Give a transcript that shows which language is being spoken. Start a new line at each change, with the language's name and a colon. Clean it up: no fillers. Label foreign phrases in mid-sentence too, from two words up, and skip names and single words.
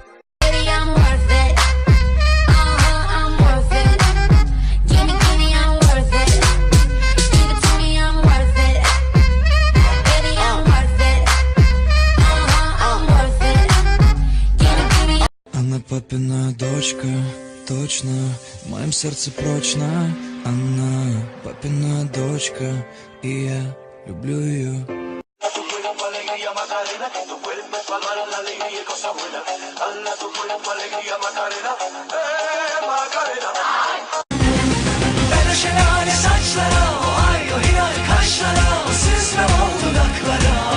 English: Baby, I'm worth it. I'm worth it. Give me, I'm worth it. Give it to me, I'm worth it. Baby, I'm worth it. I'm worth it. Give it to me.
Russian: Она папина дочка, точно, в моем сердце прочно. Она папина дочка, и я люблю ее.
Turkish: Ben o şelale saçlara, ay o hilal kaşlara, o süzme o dudaklara.